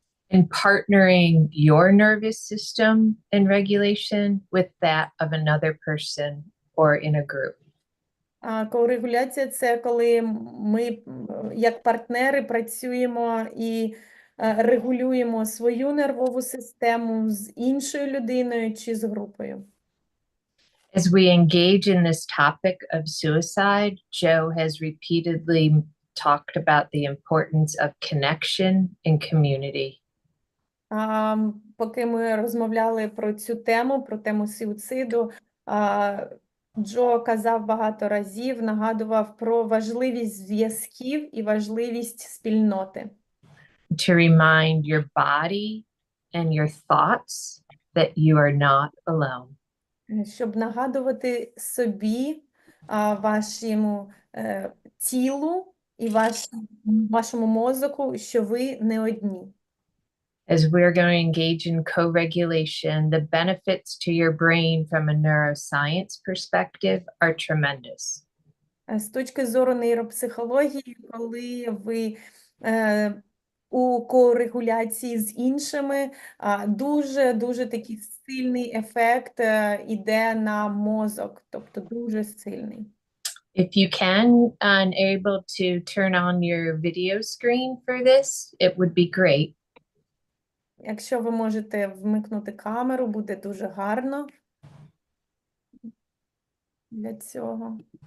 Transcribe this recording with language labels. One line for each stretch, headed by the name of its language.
English: And partnering your nervous system in regulation with that of another person or in a group.
Ukrainian: Корегуляція – це коли ми, як партнери, працюємо і регулюємо свою нервову систему з іншою людиною чи з групою.
English: As we engage in this topic of suicide, Joe has repeatedly talked about the importance of connection and community.
Ukrainian: Поки ми розмовляли про цю тему, про тему суїциду, Джо казав багато разів, нагадував про важливість зв'язків і важливість спільноти.
English: To remind your body and your thoughts that you are not alone.
Ukrainian: Щоб нагадувати собі, вашому тілу і вашому мозку, що ви не одні.
English: As we're going to engage in co-regulation, the benefits to your brain from a neuroscience perspective are tremendous.
Ukrainian: З точки зору нейропсихології, коли ви у корегуляції з іншими, дуже такий сильний ефект іде на мозок, тобто дуже сильний.
English: If you can and able to turn on your video screen for this, it would be great.
Ukrainian: Якщо ви можете вмикнути камеру, буде дуже гарно для цього.